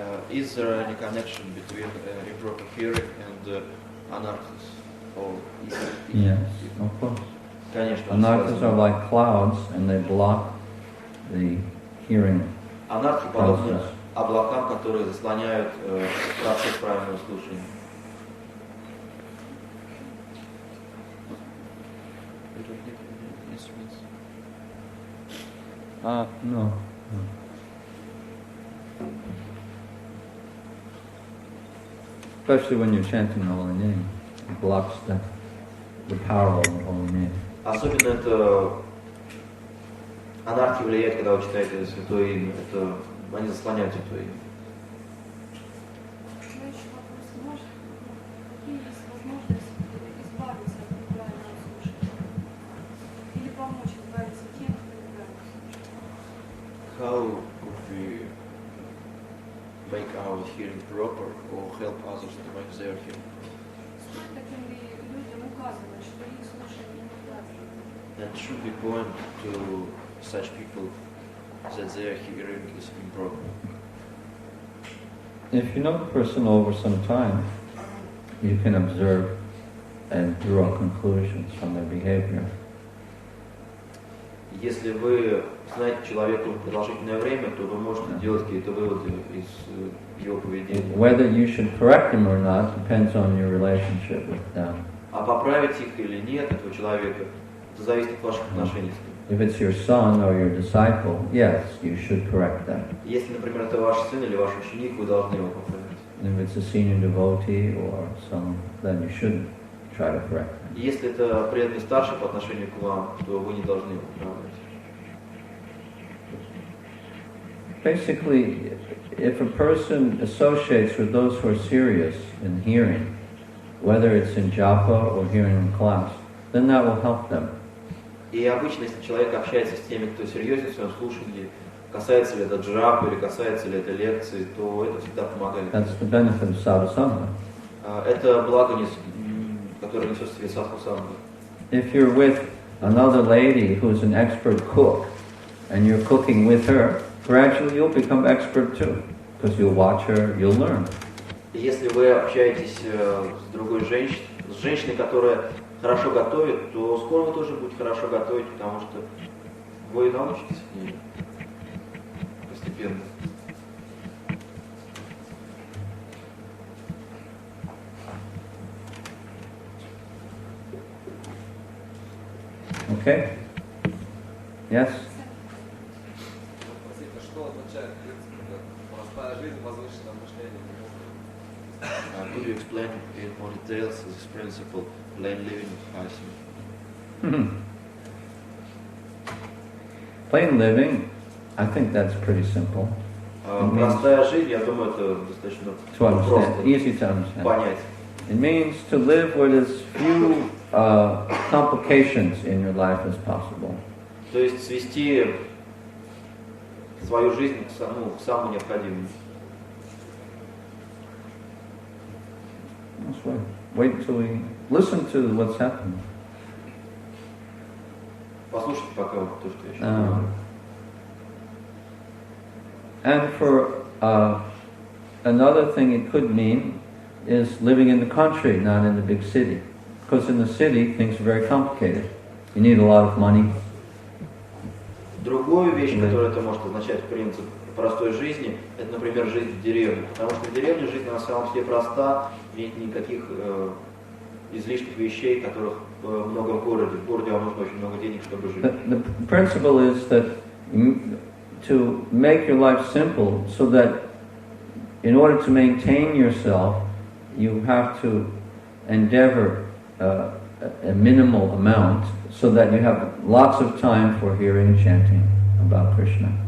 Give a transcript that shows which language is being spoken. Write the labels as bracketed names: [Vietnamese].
[English] Is there any connection between improper hearing and anarchs? Or is it? Yes, of course. [Russian] Конечно. [English] Anarchs are like clouds, and they block the hearing. [Russian] Анархи подобны облакам, которые заслоняют процесс правильного слушания. [English] No. Especially when you're chanting the holy name, it blocks the power of the holy name. [Russian] Особенно это анархия влияет, когда вы читаете святое имя. Это они заслоняют святое имя. Следующий вопрос. Какие есть возможности избавиться от неправильного слушания? Или помочь избавиться тем, кто неправильно слушает? [English] How could we make our hearing proper or help others to make their hearing? [Russian] Стоит таким ли людям указывать, что их слушание неправильно? [English] And should we point to such people that their hearing is improper? If you know the person over some time, you can observe and draw conclusions from their behavior. [Russian] Если вы знаете человека продолжительное время, то вы можете делать какие-то выводы из его поведения. [English] Whether you should correct him or not depends on your relationship with them. [Russian] А поправить их или нет, этого человека, это зависит от ваших отношений с ним. [English] If it's your son or your disciple, yes, you should correct them. [Russian] Если, например, это ваш сын или ваш ученик, вы должны его поправить. [English] If it's a senior devotee or some, then you should try to correct them. [Russian] Если это преданный старший по отношению к вам, то вы не должны его поправлять. [English] Basically, if a person associates with those who are serious in hearing, whether it's in japa or hearing in class, then that will help them. [Russian] И обычно, если человек общается с теми, кто серьезен в своем слушании, касается ли это джапы или касается ли это лекции, то это всегда помогает. [English] That's the benefit of sadhusanga. [Russian] Это благо который несет в себе садху-сангу. [English] If you're with another lady who's an expert cook, and you're cooking with her, gradually you'll become expert too, because you'll watch her, you'll learn. [Russian] Если вы общаетесь с другой женщиной, с женщиной, которая хорошо готовит, то скоро вы тоже будете хорошо готовить, потому что вы научитесь от нее постепенно. [English] Okay? Yes? [Russian] Спросите, что означает принцип простая жизнь, возвышенное мышление? [English] Could you explain in more details this principle, plain living, high thinking? Plain living, I think that's pretty simple. [Russian] Простая жизнь, я думаю, это достаточно [English] To understand, [Russian] просто [English] easy to understand. [Russian] понять. [English] It means to live with as few complications in your life as possible. [Russian] То есть свести свою жизнь к самому необходимому. [English] That's right. Wait until we listen to what's happening. [Russian] Послушайте пока вот то, что я сейчас говорю. [English] And for another thing it could mean is living in the country, not in the big city. Because in the city, things are very complicated. You need a lot of money. [Russian] Другую вещь, которую это может означать, принцип простой жизни, это, например, жизнь в деревне. Потому что в деревне жизнь на самом деле проста, нет никаких излишних вещей, которых много в городе. В городе вам нужно очень много денег, чтобы жить. [English] The principle is that to make your life simple, so that in order to maintain yourself, you have to endeavor a minimal amount, so that you have lots of time for hearing and chanting about Krishna.